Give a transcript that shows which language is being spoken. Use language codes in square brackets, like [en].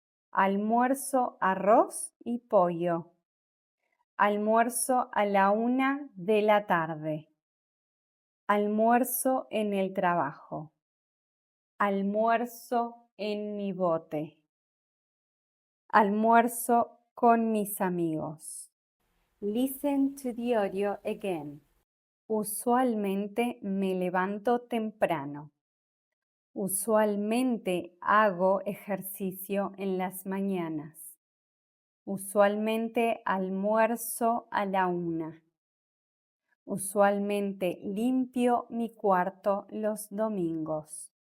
[es] Almuerzo arroz y pollo. Almuerzo a la 1 de la tarde. Almuerzo en el trabajo. Almuerzo en mi bote. Almuerzo con mis amigos. [en] Listen to the audio again. [es] Usualmente me levanto temprano. Usualmente hago ejercicio en las mañanas. Usualmente almuerzo a la 1. Usualmente limpio mi cuarto los domingos.